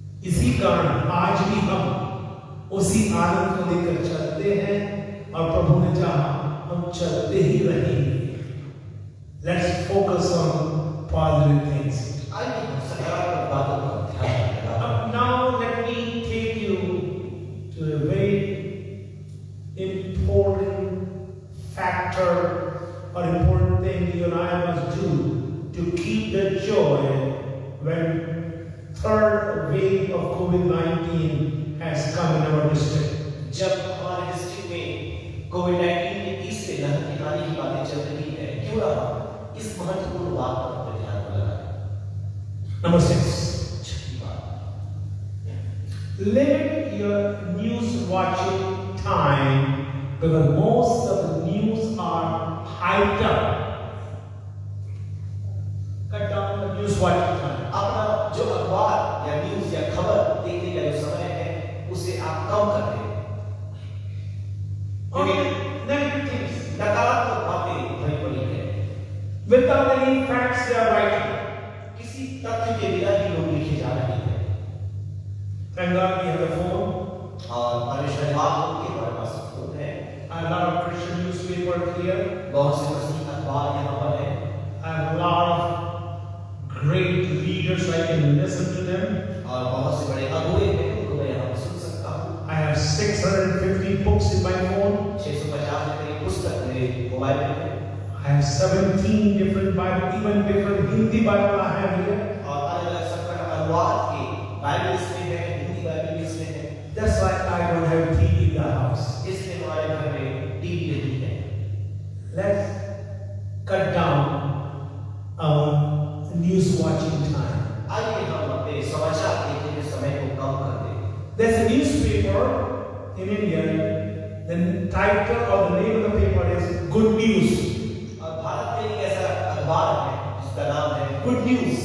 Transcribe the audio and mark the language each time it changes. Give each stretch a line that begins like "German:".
Hindi: इसी कारण आज भी हम उसी आनंद को लेकर चलते हैं और प्रभु ने चाहा हम चलते ही रहेंगे।
English: Let's focus on positive things.
Hindi: आइए हम सकारात्मक बातों पर ध्यान दें।
English: Now let me take you to a very important factor or important thing you and I must do to keep the joy when third wave of COVID-19 has come in our district.
Hindi: जब हमारे district में कोविड-19 की तीसरे लहर की आने की बातें चल रही है, क्यों ना हम इस महत्वपूर्ण बात पर अपने ध्यान को लगाएं।
English: Number 6.
Hindi: छठी बात,
English: Limit your news watching time because most of the news are hyped up. Cut down the news watching time.
Hindi: अपना जो अखबार या न्यूज या खबर देखने का जो समय है, उसे आप कम कर दें।
English: Only negative things.
Hindi: नकारात्मक बातें भरी पड़ी है,
English: Without any facts they are writing.
Hindi: किसी तथ्य के बिना ही लोग लिखे जा रहे हैं।
English: Thank God we have a phone.
Hindi: और धन्यवाद कि हमारे पास फोन है।
English: I have a lot of Christian newspapers here.
Hindi: बहुत से मसीही अखबार यहाँ पर है।
English: I have a lot of great leaders I can listen to them.
Hindi: और बहुत से बड़े अगुवे हैं, उनको मैं यहाँ पर सुन सकता हूँ।
English: I have 650 books in my phone.
Hindi: 650 से करीब पुस्तक मेरे मोबाइल में है।
English: I have 17 different Bible, even different Hindi Bible I have here.
Hindi: और अलग-अलग सबका अनुवाद के बाइबल इसमें है, हिंदी बाइबल भी इसमें है।
English: That's why I don't have TV in the house.
Hindi: इसलिए हमारे घर में टीवी नहीं है।
English: Let's cut down our news watching time.
Hindi: आइए हम अपने समाचार देखने के समय को कम कर दें।
English: There's a newspaper in India. The title or the name of the paper is Good News.
Hindi: और भारत में एक ऐसा अखबार है जिसका नाम है गुड न्यूज।